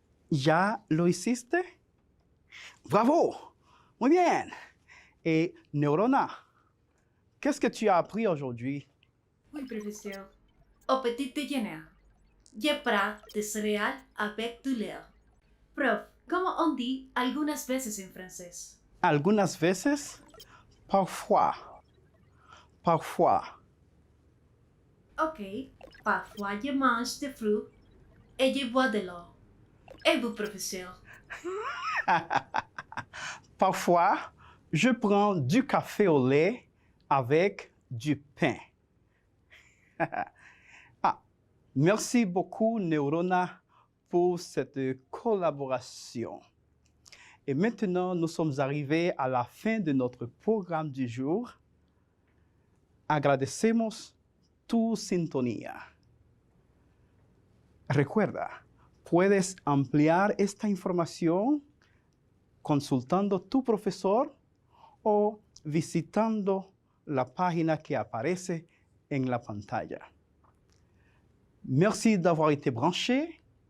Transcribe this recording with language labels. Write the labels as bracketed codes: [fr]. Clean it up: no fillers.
[es] ¿Ya lo hiciste? Bravo. Muy bien. [fr] Et Neurona, qu'est-ce que tu as appris aujourd'hui? Oui, professeur. Au petit déjeuner, je prends des céréales avec du lait. [es] Prof, ¿cómo [fr] on dit [es] algunas veces en francés? Algunas veces, [fr] parfois. Parfois. Ok, parfois je mange des fruits et je bois de l'eau. Et vous, professeur? Parfois, je prends du café au lait avec du pain. Merci beaucoup, Neurona, pour cette collaboration. Et maintenant, nous sommes arrivés à la fin de notre programme du jour. [es] Agradecemos tu sintonía. Recuerda, puedes ampliar esta información consultando tu profesor o visitando la página que aparece en la pantalla. [fr] Merci d'avoir été branché.